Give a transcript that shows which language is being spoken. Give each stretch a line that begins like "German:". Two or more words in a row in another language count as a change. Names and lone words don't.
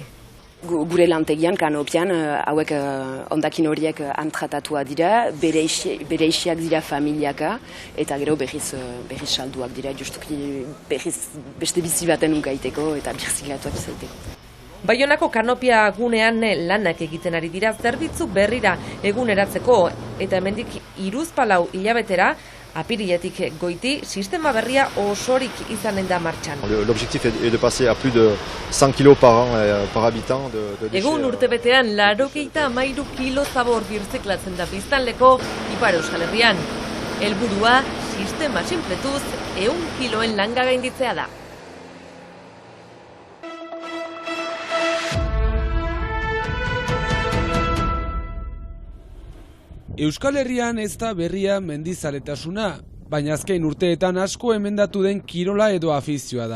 Basque: Gure lantegian kanopian hauek hondakin horiek antratatua dira, bereixiak dira familiaka, eta gero berriz salduak dira, justuki beste bizi baten unkaiteko eta birziklatuak izaiteko. Baionako kanopia gunean lanak egiten ari dira zerbitzu berrira eguneratzeko eta hemendik 3-4 hilabetera apiriletik goiti sistema berria osorik izanen da martxan.
French: L'objectif est de passer à plus de 100 kg par an par habitant de déchets.
Basque: Egun urtebetean 93 kilo zabor birziklatzen da biztanleko Ipar Euskal Herrian. Helburua sistema sinpletuz 100 kiloen langa gainditzea da. Euskal Herrian ez da berria mendizaletasuna, baina azken urteetan asko emendatu den kirola edo afizioa da.